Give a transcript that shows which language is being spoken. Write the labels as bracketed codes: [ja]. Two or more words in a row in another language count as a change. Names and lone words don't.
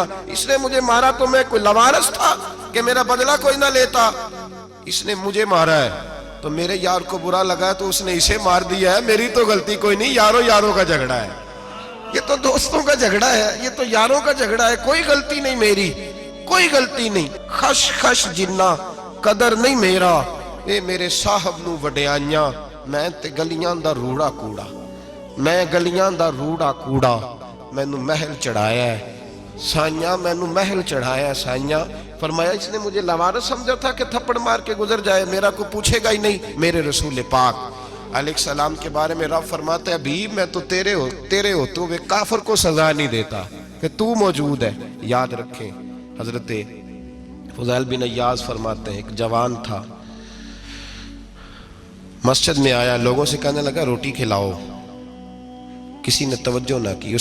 [ur] اس نے مجھے مارا تو میں کوئی لاوارث تھا کہ میرا بدلہ کوئی نہ لیتا؟ اس نے مجھے مارا ہے تو میرے یار کو برا لگا تو اس نے اسے مار دیا ہے، میری تو غلطی کوئی نہیں، یاروں کا جھگڑا ہے، یہ تو دوستوں کا جھگڑا ہے، یہ تو یاروں کا جھگڑا ہے، کوئی غلطی نہیں میری، کوئی غلطی نہیں۔ [pa] خش خش جنہ قدر نہیں میرا، اے میرے صاحب نو وڈیانیاں میں تے گلیاں دا روڑا کوڑا، میں گلیاں دا روڑا کوڑا، مینوں محل چڑھایا ہے سائیاں، مینوں محل چڑھایا ہے سائیاں۔ [ur] فرمایا اس نے مجھے لاوارث سمجھا تھا کہ تھپڑ مار کے گزر جائے، میرا کوئی پوچھے گا ہی نہیں۔ میرے رسول پاک علیہ السلام کے بارے میں رب فرماتا ہے حبیب میں تو تیرے ہوتے ہوئے کافر کو سزا نہیں دیتا کہ تو موجود ہے۔ یاد رکھیں حضرت فضیل بن عیاض فرماتے ہیں ایک جوان تھا، مسجد میں آیا، لوگوں سے کہنے لگا روٹی کھلاؤ، کسی نے توجہ نہ کی۔